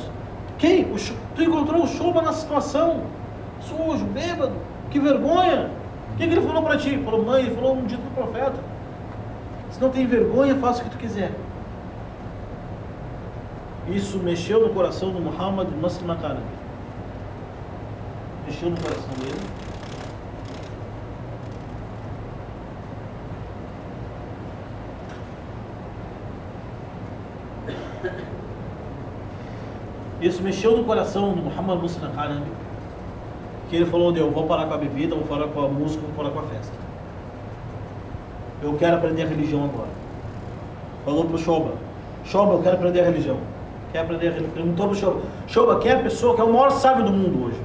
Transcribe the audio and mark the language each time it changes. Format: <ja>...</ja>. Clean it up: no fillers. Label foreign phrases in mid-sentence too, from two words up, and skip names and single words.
<pt>Quem? Tu encontrou o Shoba na situação, sujo, bêbado, que vergonha. O que ele falou para ti? Ele falou, mãe, ele falou um dito do profeta. Se não tem vergonha, faça o que tu quiser. Isso mexeu no coração do Muhammad ibn Maslama al-Qanabi. Mexeu no coração dele. Isso mexeu no coração do Muhammad ibn Maslama al-Qanabi, que ele falou, eu vou parar com a bebida, vou parar com a música, vou parar com a festa. Eu quero aprender a religião agora. Falou pro Shoba, eu quero aprender a religião. Quer aprender a religião? Perguntou pro Shoba, Shoba, quem é a pessoa que é o maior sábio do mundo hoje?</pt>